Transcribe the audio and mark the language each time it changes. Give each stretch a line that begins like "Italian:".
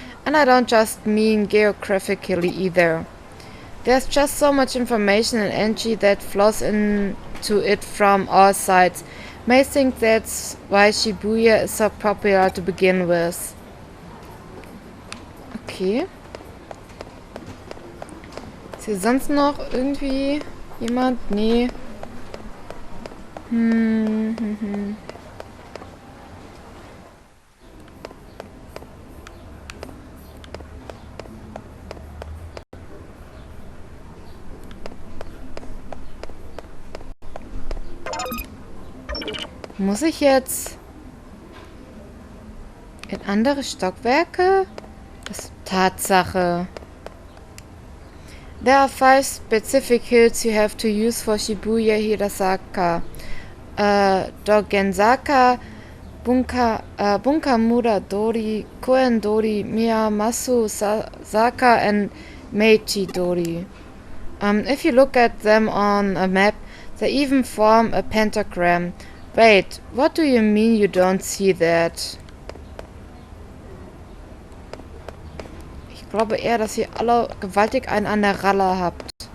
English: And I don't just mean geographically either. There's just so much information and energy that flows into it from all sides. May think that's why Shibuya is so popular to begin with. Okay.
German: Ist hier sonst noch irgendwie jemand? Nee. Muss ich jetzt in andere Stockwerke? Das ist Tatsache.
English: There are 5 specific hills you have to use for Shibuya Hirasaka. Dogenzaka, Bunkamura Dori, Koen Dori, Miyamasu Saka and Meiji Dori. If you look at them on a map, they even form a pentagram. Wait, what do you mean you don't see that?
German: Ich glaube eher, dass ihr alle gewaltig einen an der Ralle habt.